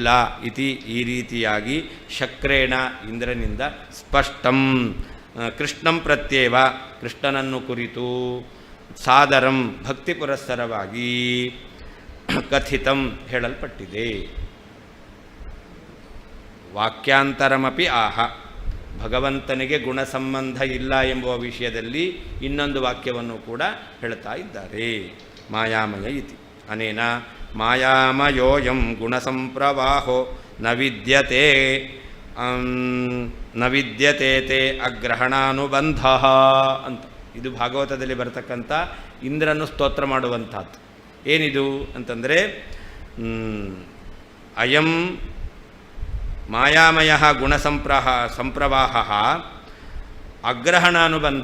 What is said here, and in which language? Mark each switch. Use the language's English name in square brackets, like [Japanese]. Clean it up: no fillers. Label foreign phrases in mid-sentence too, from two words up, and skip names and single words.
[Kannada] ಇತಿ ಈ ರೀತಿಯಾಗಿ ಶಕ್ರೇಣ ಇಂದ್ರನಿಂದ [Sanskrit] ಸ್ಪಷ್ಟಂ ಕೃಷ್ಣಂ ಪ್ರತ್ಯೇವ [Kannada] ಕೃಷ್ಣನನ್ನು ಕುರಿತು ಸಾದರಂ ಭಕ್ತಿ ಪುರಸ್ಸರವಾಗಿ ಕಥಿತಂ ಹೇಳಲ್ಪಟ್ಟಿದೆ. [Sanskrit] ವಾಕ್ಯಾಂತರಮಪಿ ಆಹ [Kannada] ಭಗವಂತನಿಗೆ ಗುಣ ಸಂಬಂಧ ಇಲ್ಲ ಎಂಬುವ ವಿಷಯದಲ್ಲಿ ಇನ್ನೊಂದು ವಾಕ್ಯವನ್ನು ಕೂಡ ಹೇಳ್ತಾ ಇದ್ದಾರೆ. [Sanskrit] ಮಾಯಾಮಯ ಇತಿ ಅನೇನ ಮಾಯಾಮಯೋಯಂ ಗುಣಸಂಪ್ರವಾಹೋ ನ ವಿದ್ಯತೆ ತೇ ಅಗ್ರಹಣಾನುಬಂಧ ಅಂತ. [Kannada] ಇದು ಭಾಗವತದಲ್ಲಿ ಬರತಕ್ಕಂಥ ಇಂದ್ರನು ಸ್ತೋತ್ರ ಮಾಡುವಂಥದ್ದು. ಏನಿದು ಅಂತಂದರೆ [Sanskrit] ಅಯಂ ಮಾಯಾಮಯ ಸಂಪ್ರವಾಹ ಅಗ್ರಹಣಾನುಬಂಧ.